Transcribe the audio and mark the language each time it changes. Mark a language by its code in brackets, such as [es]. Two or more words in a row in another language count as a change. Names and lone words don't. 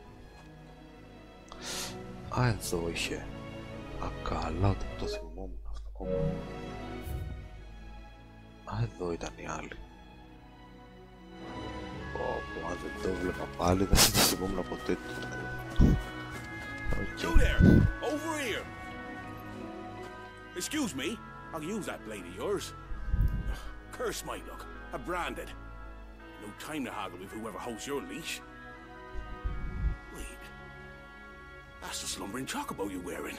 [el] Α, εδώ είχε. Α, καλά, ότι το θυμόμουν αυτό ακόμα. Α, εδώ ήταν οι άλλοι. Πω, αν δεν το βλέπα πάλι, δεν θα θυμόμουν ποτέ το. [en] You there! Over here! Excuse me, I'll use that blade of yours. Curse my luck, I'm branded. No time to haggle with whoever holds your leash. Wait, that's the slumbering chocobo you're wearing.